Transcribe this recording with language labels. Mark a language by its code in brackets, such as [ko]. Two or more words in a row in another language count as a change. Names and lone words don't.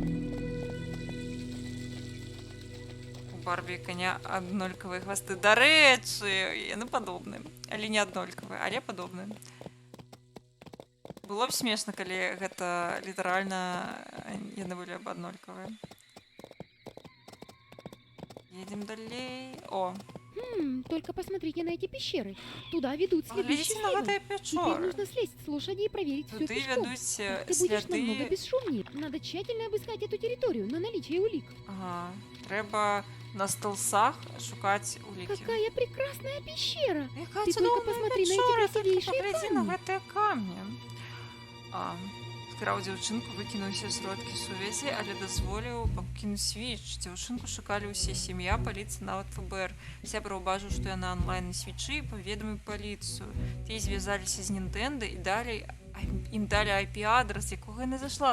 [be] У Барбі і каня аднолькавыя хвасты. Дарэчы, яны падобныя. Але не аднолькавыя, але падобныя. Было б смешна, калі гэта літаральна яны былі б аднолькавыя. Едем далей. О, [ru] Только посмотрите на эти пещеры. Туда ведут [be] глядзіце [ru] следующие [be] на [ru] следы. [be] гэтыя [ru] Теперь [be] пячоры. [ru] нужно слезть с лошади и проверить все [be] Туды [ru] пешком. [be] вядуць [ru] Ты будешь намного [be] сляды. [ru] бесшумнее. Надо тщательно обыскать эту территорию на наличие улик. [be] Ага. Трэба на стелсах шукаць улікі. [ru] Какая прекрасная пещера! [be] Якая [ru] Ты только [be] цудоўная [ru] посмотри на эти [be] пячора, толькі [ru] красивейшие [be] паглядзі на [ru] камни. [be] гэтыя камні. Скраў дзяўчынку, выкінуў усе сродкі сувязі, але дазволіў пакінуць свіч. Дзяўчынку шукалі ўсе сям'я, паліцыя, нават ФБР. Сябра ўбачыў, што яна онлайн на свічы і паведаміў паліцыю. Тыя звязаліся з Nintendo і далей ім далі IP-адрас, якога яна зайшла.